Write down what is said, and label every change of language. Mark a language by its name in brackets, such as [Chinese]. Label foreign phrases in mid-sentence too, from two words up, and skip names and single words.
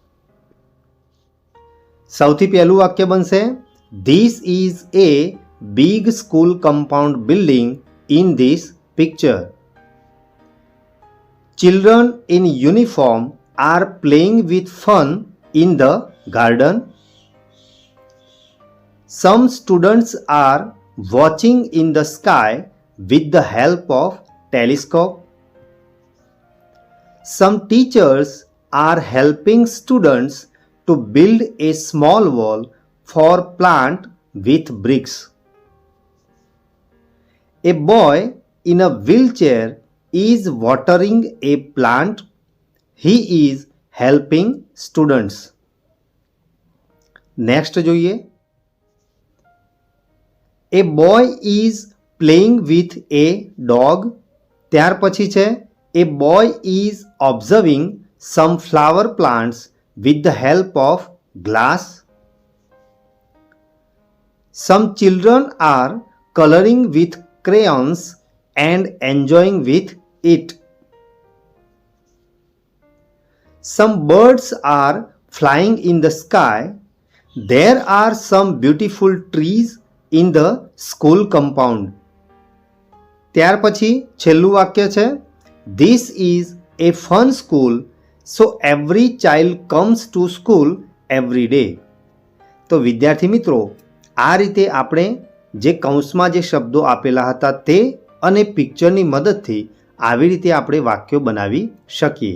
[Gujarati] સૌથી પહેલું વાક્ય બનશે, [English] This is a big school compound building in this picture. Children in uniform are playing with fun in the garden. Some students are watching in the sky with the help of telescope. Some teachers are helping students to build a small wall for plant with bricks. A boy in a wheelchair is watering a plant. He is helping students. Next જોઈએ, a boy is playing with a dog. [Gujarati] ત્યાર પછી છે, [English] a boy is observing some flower plants with the help of glass. Some children are coloring with crayons and enjoying with it. Some birds are flying in the sky. There are some beautiful trees in the school compound. [Gujarati] ત્યાર પછી છેલ્લું વાક્ય છે, [English] This is a fun school so every child comes to school every day. [Gujarati] તો વિદ્યાર્થી મિત્રો, આ રીતે આપણે જે કૌંસમાં જે શબ્દો આપેલા હતા તે અને પિક્ચરની મદદથી આવી રીતે આપણે વાક્યો બનાવી શકીએ.